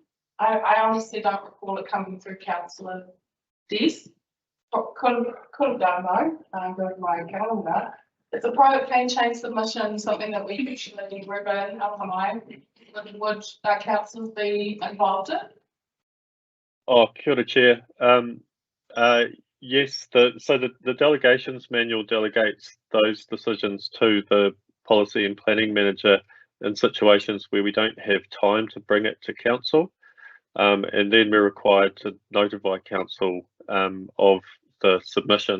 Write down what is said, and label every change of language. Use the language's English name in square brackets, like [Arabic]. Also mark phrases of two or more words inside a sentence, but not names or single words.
[English] I honestly don't recall it coming through councillor desk. Could have done though. Go to my calendar. It's a private plan change submission, something that we usually Ruben, would our councillors be involved in? [Māori] Oh, kia ora, [English] Chair. Yes, so the delegations manual delegates those decisions to the policy and planning manager in situations where we don't have time to bring it to council. And then we're required to notify council of the submission.